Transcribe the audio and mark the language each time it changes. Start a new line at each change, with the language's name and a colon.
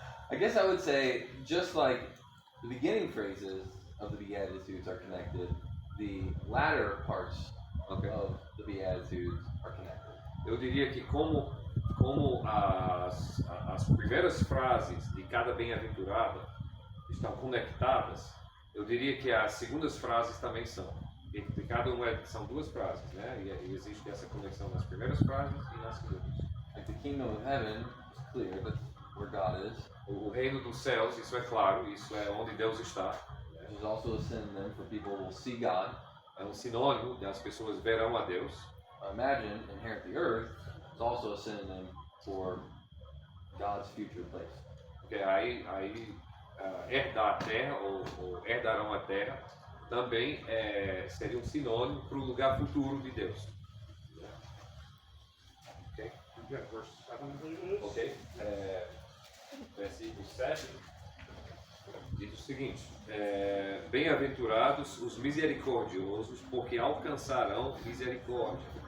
English: I guess I would say, just like the beginning phrases of the Beatitudes are connected, the latter parts of the Beatitudes are connected.
Portuguese: Eu diria que como as primeiras frases de cada bem-aventurada estão conectadas, eu diria que as segundas frases também são. E de cada uma são duas frases, né? E existe essa conexão nas primeiras frases e nas segundas.
English: Like the kingdom of heaven is clear, that's where God is.
Portuguese: O reino dos céus, isso é claro, isso é onde Deus está.
English: Which is also a synonym for people who will see God.
Portuguese: É sinônimo de as pessoas verão a Deus.
English: Imagine inherit the earth is also a synonym for God's future place.
Portuguese: Porque aí herdar a terra ou herdarão a terra também seria um sinônimo para o lugar futuro de Deus. Ok?
English: Good. Verse 7, I believe it is. Ok?
Portuguese: Versículo 7 diz o seguinte: bem-aventurados os misericordiosos, porque alcançarão misericórdia.